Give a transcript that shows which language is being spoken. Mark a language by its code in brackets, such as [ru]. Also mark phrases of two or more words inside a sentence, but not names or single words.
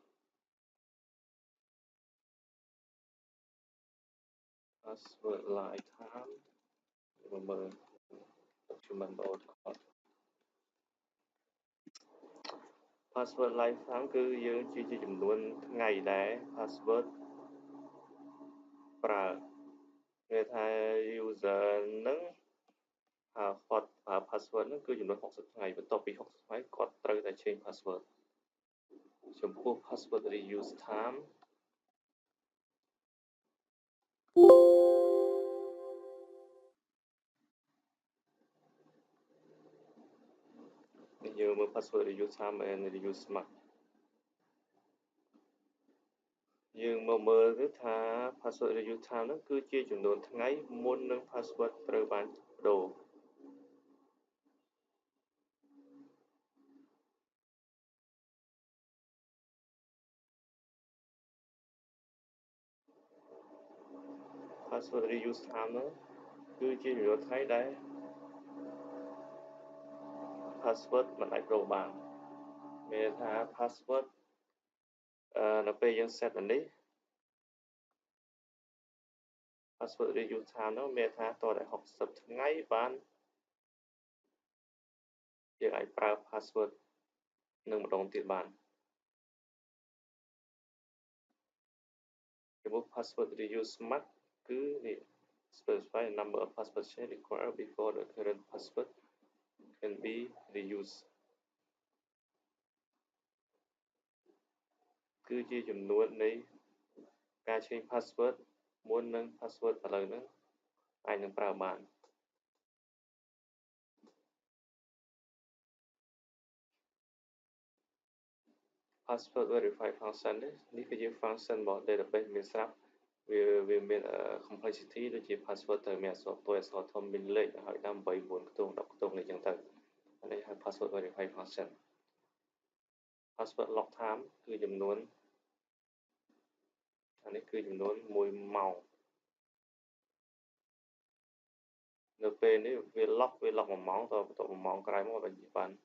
[en] password lifetime [km] មើល document របស់គាត់ [en] password lifetime [km] គឺយើងជាចំនួនថ្ងៃដែល password ប្រើគេថា user នឹងគាត់ប្រើ password ហ្នឹងគឺចំនួន60ថ្ងៃបន្ទាប់ពី60ថ្ងៃគាត់ត្រូវតែ [en] change password [km] ចំពោះ [en] password reuse time [km] យើងមើល [en] password reuse time and reuse smart [km] យើងមកមើលទៅថា [en] password reuse time [km] ហ្នឹងគឺជាចំនួនថ្ងៃមុននឹង password ត្រូវបានប្ដូរ [en] password reuse time [km] ហ្នឹងគឺជាចំនួនថ្ងៃដែល password មិនអាចប្ដូរបានមានថា password នៅពេលយើង set អានេះ [en] password reuse time [km] ហ្នឹងមានថាតតែ60ថ្ងៃបាន យើងអាចប្រើ password នឹងម្ដងទៀតបានចំពោះ [en] password reuse smart [km] គឺនេះ [en] specify a number of password change required before the current password can be reused [km] គឺជាចំនួននៃការ [en] change password [km] មុននឹង password ឥឡូវហ្នឹងអាចនឹងប្រើបាន [en] password verify function [km] នេះគឺជា function របស់ database មានស្រាប់វាមាន complexity ដូចជា password ត្រូវមានអក្សរតូចអក្សរធំមានលេខហើយតាម8 9ខ្ទង់10ខ្ទង់នេះចឹងទៅអានេះហៅ [en] password verify function password lock time [km] គឺចំនួន អានេះគឺចំនួន1ម៉ោងនៅពេលនេះវា lock 1ម៉ោងតបន្ទាប់1ម៉ោងក្រោយមកបាន